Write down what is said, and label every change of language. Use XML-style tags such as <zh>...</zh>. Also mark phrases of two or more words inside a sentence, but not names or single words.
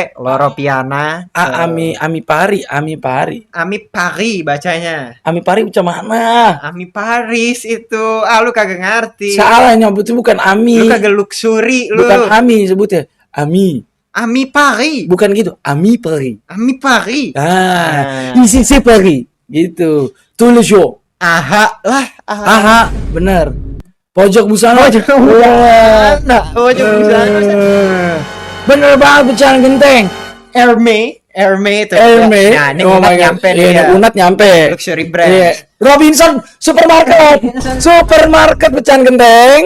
<id>Loro Piana. Ami Paris bacanya. Ami Paris macam mana? Ami Paris itu. Lu kagak ngerti. Salah nyebut itu bukan Ami. Lu kagak luxury lu. Bukan Ami sebutnya. Ami Paris. Bukan gitu.</id> <fr>Ami Paris. Ici c'est Paris. Gitu. Tous les jours.</fr> <id>Aha, benar. Pojok busana. Bener banget pecahan genteng. Hermes itu. Nah, ini Unat nyampe.</id> <en>Luxury brand. Yeah.</en> <id>Robinson supermarket pecahan genteng.</id>